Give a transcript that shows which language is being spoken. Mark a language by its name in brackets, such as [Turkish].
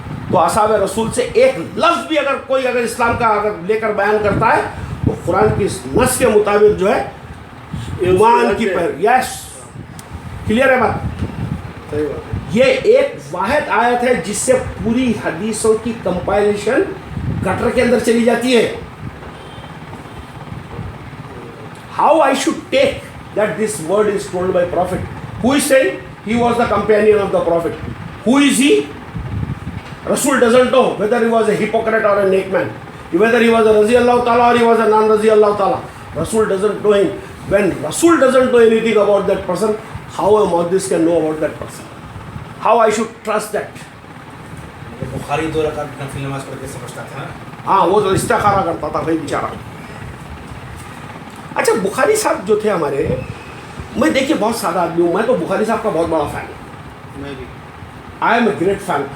[Urdu] تو اصحاب رسول سے ایک لفظ بھی اگر کوئی اگر اسلام کا اگر لے کر بیان کرتا ہے, تو قرآن کی اس نص کے مطابق جو ہے ایمان کی پر. یس, کلیئر ہے بات؟ یہ ایک واحد آیت ہے جس سے پوری حدیثوں کی کمپائلیشن گٹر کے اندر چلی جاتی ہے. [English] How I should take that this word is told by Prophet? Who is saying? He was the companion of the Prophet. Who is he? Rasul doesn't know whether he was a hypocrite or a naked man, whether he was a Razi Allah Ta'ala or he was a non-Razi Allah Ta'ala. Rasul doesn't know him. When Rasul doesn't know anything about that person, how a muhaddis can know about that person? How I should trust that? [Urdu] بخاری 2 رکعت نفل نماز پڑھ کے سمجھتا تھا. ہاں, وہ تو استخارہ کرتا تھا بھائی بیچارہ. اچھا, بخاری صاحب جو تھے ہمارے, میں دیکھیے بہت سادہ آدمی ہوں, میں تو بخاری صاحب کا بہت بڑا فین ہوں. میں بھی, [English] I am a great fan.